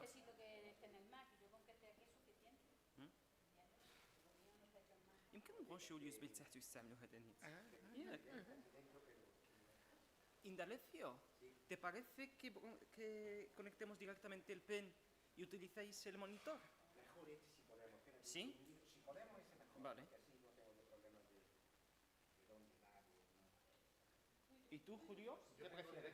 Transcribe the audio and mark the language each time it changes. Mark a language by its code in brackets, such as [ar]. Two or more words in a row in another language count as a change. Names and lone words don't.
[es] Necesito que esté en el Mac y yo con que esté aquí es suficiente. [ar] يمكن نبرونشيو اليو اس بي لتحت ويستعملوا هذا النت. ياك. [es] Indalecio, ¿te parece que conectemos directamente el pen y utilizáis el monitor? ¿Sí? Vale. ¿Y tú, Julio? ¿Qué prefieres?